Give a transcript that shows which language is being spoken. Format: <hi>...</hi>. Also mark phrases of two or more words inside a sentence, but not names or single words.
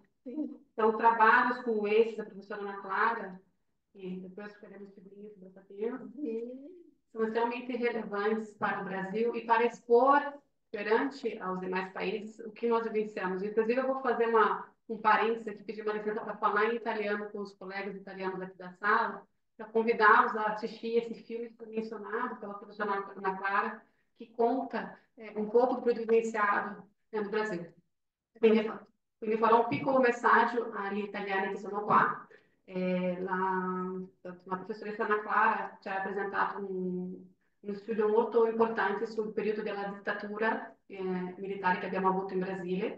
<pt>Então, trabalhos como esse da professora Ana Clara, e depois faremos figurinhas sobre essa tema, são extremamente relevantes para o Brasil e para expor perante aos demais países o que nós vivenciamos. Inclusive, eu vou fazer um parênteses aqui, pedir uma licença para falar em italiano com os colegas italianos aqui da sala, para convidá-los a assistir esse filme que foi mencionado pela professora Ana Clara, que conta um pouco do que foi vivenciado no Brasil.</pt> <it>Quindi farò un piccolo messaggio agli italiani che sono qua. La professoressa Anna Clara ci ha presentato uno studio molto importante sul periodo della dittatura militare che abbiamo avuto in Brasile.</it>